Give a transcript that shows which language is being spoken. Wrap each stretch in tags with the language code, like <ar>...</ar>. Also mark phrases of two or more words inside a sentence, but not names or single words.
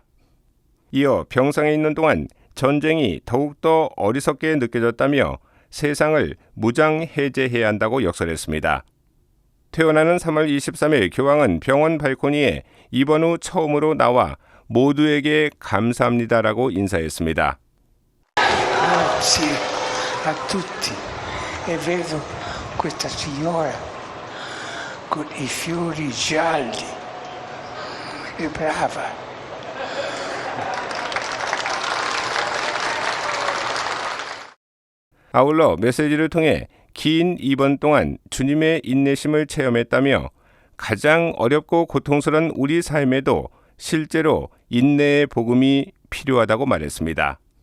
<ko>이어 병상에 있는 동안 전쟁이 더욱더 어리석게 느껴졌다며 세상을 무장해제해야 한다고 역설했습니다. 퇴원하는 3월 23일 교황은 병원 발코니에 입원 후 처음으로 나와 모두에게 감사합니다라고 인사했습니다.</ko> <it>Grazie a tutti e vedo questa signora con i fiori gialli e brava.</it> <ko>아울러 메시지를 통해 긴 입원 동안 주님의 인내심을 체험했다며 가장 어렵고 고통스러운 우리 삶에도 실제로 인내의 복음이 필요하다고 말했습니다.</ko>